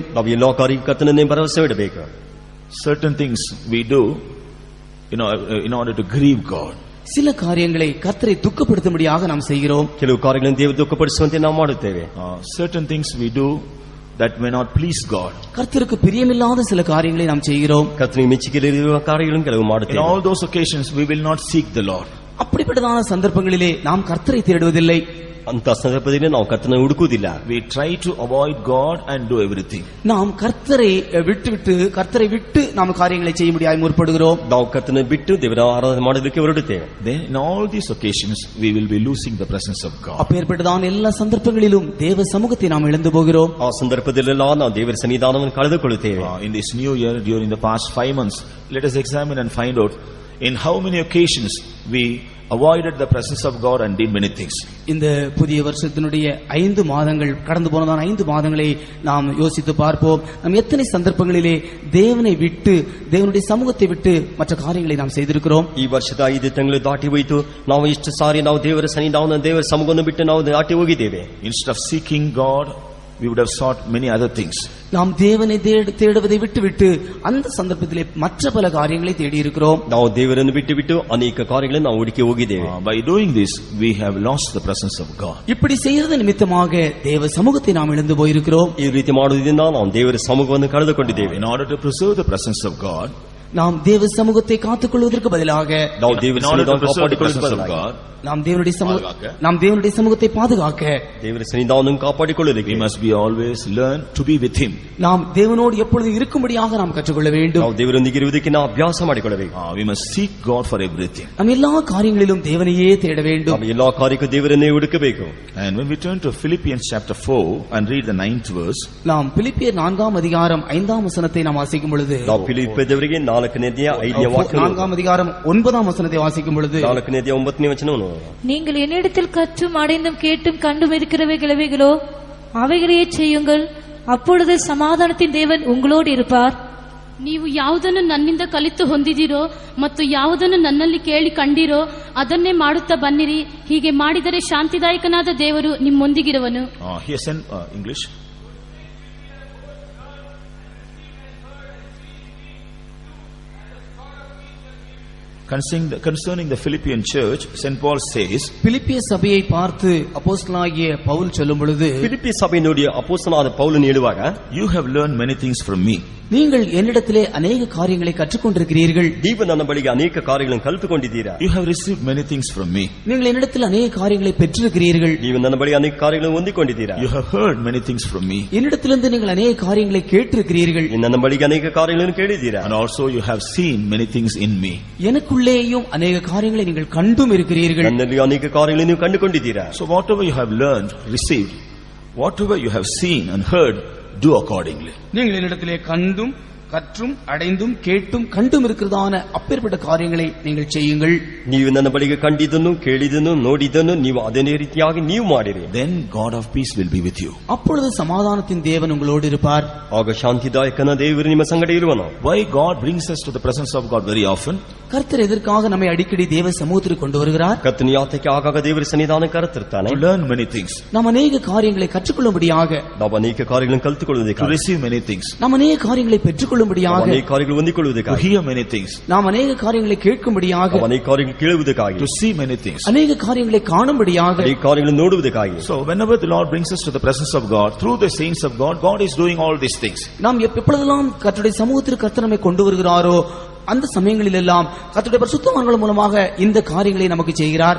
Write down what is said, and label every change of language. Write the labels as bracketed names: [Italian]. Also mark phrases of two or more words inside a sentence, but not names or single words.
[Kannada] ನಾವು ಎಲ್ಲಾ ಕಾರ್ಯಕ್ಕೂ ಕರ್ತನನ್ನೇ ಭರವಸೆ ಇಡಬೇಕು. [English] Certain things we do in order to grieve God. [Tamil] சில காரியங்களை கர்த்தரை துக்கப்படுத்தும்படியாக நாம் செய்கிறோம். [Kannada] ಕೆಲವು ಕಾರ್ಯಗಳನ್ನು ದೇವರು ದುಃಖಪಡಿಸುವಂತೆ ನಾವು ಮಾಡುತ್ತೇವೆ. [English] Certain things we do that may not please God. [Tamil] கர்த்தருக்கு பிரியமில்லாத சில காரியங்களை நாம் செய்கிறோம். [Kannada] ಕರ್ತನಿಗೆ ಮೆಚ್ಚುಗೆಯಿರುವ ಕಾರ್ಯಗಳನ್ನು ಕೆಲವು [English] In [Kannada] ಮಾಡುತ್ತೇವೆ. [English] all those occasions we will not seek the Lord. [Tamil] அப்படிப்பட்டதான சந்தர்ப்பங்களிலே நாம் கர்த்தரை தேடுவதில்லை. [Kannada] ಅಂತ ಸಂದರ್ಭದಲ್ಲಿ ನಾವು ಕರ್ತನ ಹುಡುಕುವುದಿಲ್ಲ. [English] We try to avoid God and do everything. [Tamil] நாம் கர்த்தரை விட்டு நாம் காரியங்களை செய்ய முடியாது முற்படுகிறோம். [Kannada] ನಾವು ಕರ್ತನ ಬಿಟ್ಟು ದೇವರ ಆರಾಧನೆ ಮಾಡೋದಕ್ಕೆ ಹೊರಡುತ್ತೇವೆ. [English] Then in all these occasions we will be losing the presence of God. [Tamil] அப்பேற்பட்டதான எல்லா சந்தர்ப்பங்களிலும் தேவ சமூகத்தை நாம் இழந்து போகிறோம். [Kannada] ಆ ಸಂದರ್ಭದಲ್ಲೆಲ್ಲ ನಾವು ದೇವರ ಸನ್ನಿಧಾನವನ್ನು ಕಳೆದುಕೊಳ್ಳುತ್ತೇವೆ. [English] In this new year, during the past 5 months, let us examine and find out in how many occasions we avoided the presence of God and did many things. [Tamil] இந்த புதிய வருஷத்தினுடைய 5 மாதங்கள் கடந்து போனதான 5 மாதங்களை நாம் யோசித்து பார்ப்போம். நாம் எத்தனை சந்தர்ப்பங்களிலே தேவனை விட்டு தேவனுடைய சமூகத்தை விட்டு மற்ற காரியங்களை நாம் செய்திருக்கிறோம். [Kannada] ಈ ವರ್ಷದ 5 ತಿಂಗಳು ದಾಟಿ ಹೋಯಿತು. ನಾವು ಇಷ್ಟು ಸಾರಿ ನಾವು ದೇವರ ಸನ್ನಿಧಾನ ದೇವರ ಸಮೂಹವನ್ನು ಬಿಟ್ಟು ನಾವು ದಾಟಿ ಹೋಗಿದ್ದೇವೆ. [English] Instead of seeking God, we would have sought many other things. [Tamil] நாம் தேவனை தேடுவதை விட்டு அந்த சந்தர்ப்பத்திலே மற்ற பல காரியங்களை தேடி இருக்கிறோம். [Kannada] ನಾವು ದೇವರನ್ನು ಬಿಟ್ಟು ಅನೇಕ ಕಾರ್ಯಗಳನ್ನು ನಾವು ಹುಡುಕಿ ಹೋಗಿದ್ದೇವೆ. [English] By doing this we have lost the presence of God. [Tamil] இப்படி செய்யறது நிமித்தமாக தேவ சமூகத்தை நாம் இழந்து போயிருக்கிறோம். [Kannada] ಈ ರೀತಿ ಮಾಡುವುದರಿಂದ ನಾವು ದೇವರ ಸಮೂಹವನ್ನು ಕಳೆದುಕೊಂಡಿದ್ದೇವೆ. [English] In order to preserve the presence of God, [Tamil] நாம் தேவ சமூகத்தை காத்துக்கொள்வதற்கு பதிலாக [Kannada] ನಾವು ದೇವರ ಸನ್ನಿಧಾನವನ್ನು ಕಾಪಾಡಿಕೊಳ್ಳುವುದಕ್ಕೆ [Tamil] நாம் தேவனுடைய சமூகத்தை பாதுகாக்க [Kannada] ದೇವರ ಸನ್ನಿಧಾನವನ್ನು ಕಾಪಾಡಿಕೊಳ್ಳುವುದಕ್ಕೆ [English] we must be always learn to be with him. [Tamil] நாம் தேவனோடு எப்பொழுதும் இருக்கும்படியாக நாம் கற்றுக்கொள்ள வேண்டும். [Kannada] ನಾವು ದೇವರೊಂದಿಗೆ ಇರುವುದಕ್ಕೆ ನಾವು ಅಭ್ಯಾಸ ಮಾಡಿಕೊಳ್ಳಬೇಕು. [English] We must seek God for everything. [Tamil] நாம் எல்லா காரியங்களிலும் தேவனையே தேட வேண்டும். [Kannada] ನಾವು ಎಲ್ಲಾ ಕಾರ್ಯಕ್ಕೂ ದೇವರನ್ನೇ ಹುಡುಕಬೇಕು. [English] And when we turn to Philippians chapter 4 and read the 9th verse, [Tamil] நாம் பிலிப்பியர் 4ஆம் அதிகாரம் 5ஆம் வசனத்தை நாம் வாசிக்கும் பொழுது, [Kannada] ನಾವು ಫಿಲಿಪ್ಪದವರಿಗೆ 4ನೇ ಅಧ್ಯಾಯ 5ನೇ ವಾಕ್ಯ, [Tamil] 4ஆம் அதிகாரம் 9ஆம் வசனத்தை வாசிக்கும் பொழுது, [Kannada] 4ನೇ ಅಧ್ಯಾಯ 9ನೇ ವಚನವನ್ನು, [Tamil] நீங்கள் என்னிடத்தில் கற்றும் அடைந்தும் கேட்டும் கண்டும் இருக்கிறவைகளோ அவைகளையே செய்யுங்கள், அப்பொழுது சமாதானத்தின் தேவன் உங்களோடு இருப்பார். [Kannada] ನೀವು ಯಾವುದನ್ನು ನನ್ನಿಂದ ಕಲಿತು ಹೊಂದಿದಿರೋ ಮತ್ತು ಯಾವುದನ್ನು ನನ್ನಲ್ಲಿ ಕೇಳಿ ಕಂಡಿರೋ ಅದನ್ನೇ ಮಾಡುತ್ತಾ ಬನ್ನಿರಿ. ಹೀಗೆ ಮಾಡಿದರೆ ಶಾಂತಿದಾಯಕನಾದ ದೇವರು ನಿಮ್ಮೊಂದಿಗಿರುವನು. [English] Here send English. Concerning the Philippian church, St. Paul says, [Tamil] பிலிப்பிய சபையை பார்த்து அப்போஸ்தலனாகிய பவுல் சொல்லும் பொழுது, ಫಿಲಿಪ್ಪಿ ಸಭೆயினுடைய அப்போஸ்தலனாದ பவுல் எழுதுவாங்க, [English] you have learned many things from me. [Tamil] நீங்கள் என்னிடத்திலே அநேக காரியங்களை கற்றுக்கொண்டிருக்கிறீர்கள். [Kannada] ನೀವು ನನ್ನ ಬಳಿಗೆ ಅನೇಕ ಕಾರ್ಯಗಳನ್ನು ಕಲಿತುಕೊಂಡಿದ್ದೀರಾ. [English] You have received many things from me. [Tamil] நீங்கள் என்னிடத்தில் அநேக காரியங்களை பெற்றிருக்கிறீர்கள். [Kannada] ನೀವು ನನ್ನ ಬಳಿಗೆ ಅನೇಕ ಕಾರ್ಯಗಳನ್ನು ಹೊಂದಿಕೊಂಡಿದ್ದೀರಾ. [English] You have heard many things from me. [Tamil] என்னிடத்திலிருந்து நீங்கள் அநேக காரியங்களை கேட்டிருக்கிறீர்கள். [Kannada] ನನ್ನ ಬಳಿಗೆ ಅನೇಕ ಕಾರ್ಯಗಳನ್ನು ಕೇಳಿದ್ದೀರಾ. [English] And also you have seen many things in me. [Tamil] எனக்குள்ளேயும் அநேக காரியங்களை நீங்கள் கண்டும் இருக்கிறீர்கள். [Kannada] ನನ್ನಲ್ಲಿ ಅನೇಕ ಕಾರ್ಯಗಳನ್ನು ನೀವು ಕಂಡುಕೊಂಡಿದ್ದೀರಾ. [English] So whatever you have learned, received, whatever you have seen and heard, do accordingly. [Tamil] நீங்கள் என்னிடத்திலே கண்டும் கற்றும் அடைந்தும் கேட்டும் கண்டும் இருக்கிறதான அப்பேற்பட்ட காரியங்களை நீங்கள் செய்யுங்கள். [Kannada] ನೀವು ನನ್ನ ಬಳಿಗೆ ಕಂಡಿದ್ದನ್ನು ಕೇಳಿದ್ದನ್ನು ನೋಡಿದ್ದನ್ನು ನೀವು ಅದೇ ರೀತಿಯಾಗಿ ನೀವು ಮಾಡಿರಿ. [English] Then God of peace will be with you. [Tamil] அப்பொழுது சமாதானத்தின் தேவன் உங்களோடு இருப்பார். [Kannada] ಆಗ ಶಾಂತಿದಾಯಕನ ದೇವರು ನಿಮ್ಮ ಸಂಗಡ ಇರುವನು. [English] Why God brings us to the presence of God very often? [Tamil] கர்த்தர் எதற்காக நம்மை அடிக்கடி தேவ சமூகத்திற்கு கொண்டு வருகிறார்? [Kannada] ಕರ್ತನ ಯಾತಕ್ಕೆ ಆಗಾಗ ದೇವರ ಸನ್ನಿಧಾನಕ್ಕೆ ಕರೆತರ್ತಾನೆ. [English] To learn many things. [Tamil] நாம் ಅನೇக காரியங்களை கற்றுக்கொள்ளும்படியாக, [Kannada] ನಾವು ಅನೇಕ ಕಾರ್ಯಗಳನ್ನು [English] To [Kannada] ಕಲಿತುಕೊಳ್ಳುವುದಕ್ಕೆ, [English] receive many things. [Tamil] நாம் ಅನೇக காரியங்களை பெற்றுக்கொள்ளும்படியாக, [Kannada] ಅನೇಕ ಕಾರ್ಯಗಳು [English] To [Kannada] ಹೊಂದಿಕೊಳ್ಳುವುದಕ್ಕಾಗಿ, [English] hear many things. [Tamil] நாம் அநேக காரியங்களை கேட்கும்படியாக, [Kannada] ನಾವು ಅನೇಕ ಕಾರ್ಯಗಳು ಕೇಳುವುದಕ್ಕಾಗಿ, [English] To see many things. [Tamil] அநேக காரியங்களை காணும்படியாக, [Kannada] ಅನೇಕ ಕಾರ್ಯಗಳನ್ನು ನೋಡುವುದಕ್ಕಾಗಿ. [English] So whenever the Lord brings us to the presence of God, through the saints of God, God is doing all these things. [Tamil] நாம் எப்பொழுதெல்லாம் கர்த்தருடைய சமூகத்திற்கு கர்த்தர் நம்மை கொண்டு வருகிறாரோ அந்த சமயங்களில் எல்லாம் கர்த்தருடைய பரிசுத்தவான்கள் மூலமாக இந்த காரியங்களை நமக்கு செய்கிறார்.